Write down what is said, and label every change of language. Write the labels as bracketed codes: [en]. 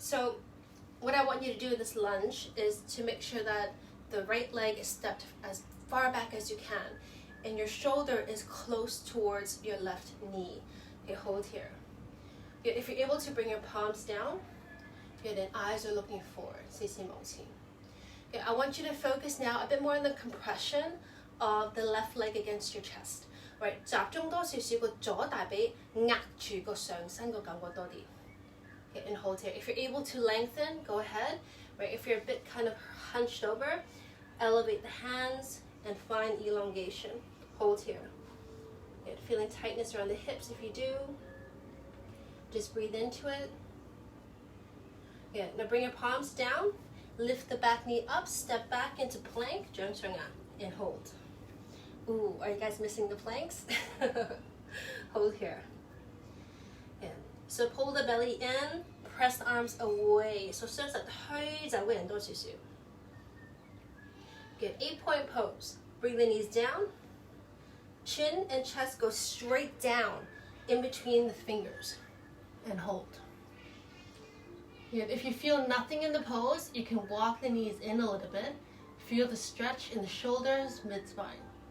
[en] So what I want you to do in this lunge is to make sure that the right leg is stepped as far back as you can, and your shoulder is close towards your left knee. Okay, hold here. Good. If you're able to bring your palms down, good, and eyes are looking forward. Okay, I want you to focus now a bit more on the compression of the left leg against your chest. [yue] Right, 集中多少少個左大髀壓住個上身個感覺多啲. [en] Okay, and hold here. If you're able to lengthen, go ahead. Right, if you're a bit kind of hunched over, elevate the hands and find elongation. Hold here. Good. Feeling tightness around the hips if you do. Just breathe into it. Good. Now bring your palms down. Lift the back knee up. Step back into plank. And hold. Ooh, are you guys missing the planks? Hold here. Good. So pull the belly in. Press the arms away. [yue] So 雙手推走嘅人多少少. [en] Good. 8-point pose. Bring the knees down. Chin and chest go straight down in between the fingers. And hold. Good. If you feel nothing in the pose, you can walk the knees in a little bit. Feel the stretch in the shoulders, mid-spine.